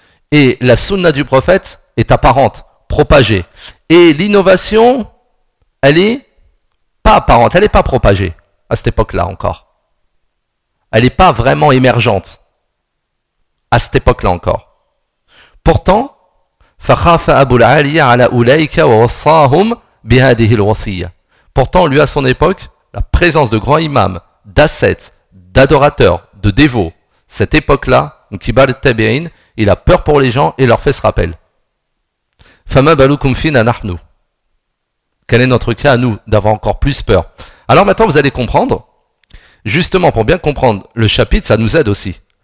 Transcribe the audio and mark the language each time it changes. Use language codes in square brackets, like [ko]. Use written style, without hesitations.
[fr] Et la sunna du prophète est apparente, propagée. Et l'innovation, elle est pas apparente, elle est pas propagée à cette époque-là encore. Elle est pas vraiment émergente à cette époque-là encore. Pourtant, [ar] فخاف أبو العالية على أولئك ووصاهم بهذه الوصية. [fr] Pourtant, lui, à son époque, la présence de grands imams, d'ascètes, d'adorateurs, de dévots, cette époque-là, Kibar al-Tabi'in, il a peur pour les gens et leur fait ce rappel. [ar] فما بالكم فينا نحن. [fr] Quel est notre cas à nous d'avoir encore plus peur? Alors maintenant, vous allez comprendre, justement, pour bien comprendre le chapitre, ça nous aide aussi.